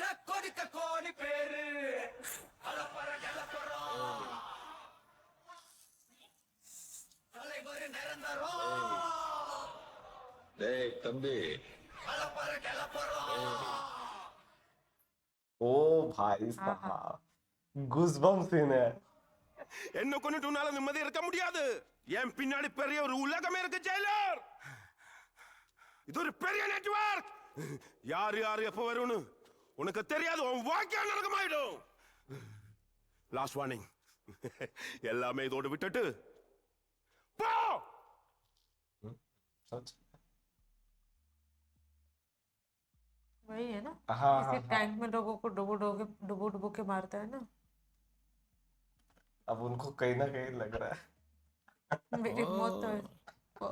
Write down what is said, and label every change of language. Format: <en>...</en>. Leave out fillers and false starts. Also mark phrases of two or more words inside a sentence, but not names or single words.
<ta>தம்பி</ta> <hi>ओ भाई साहब</hi> <en>goosebump scene</en> <hi>है।</hi> <ta>என்ன கொன்னுட்டு உன்னால நிம்மதியா இருக்க முடியாது. என் பின்னாடி பெரிய ஒரு உலகமே இருக்கு ஜெயிலர். இது ஒரு பெரிய நெட்வொர்க். யார் யார் எப்ப வரும்னு உனக்கு தெரியாது. உன் வாழ்க்கை நரகமாயிடும்.</ta> <en>last warning.</en> <ta>எல்லாமே இதோட விட்டுட்டு போ.</ta> <hi>सच। वही है ना। हाँ किसी टैंक में लोगों को डुबो डुबो के मारता है ना। अब उनको कहीं ना कहीं लग रहा है। मेरी मौत तो है।</hi>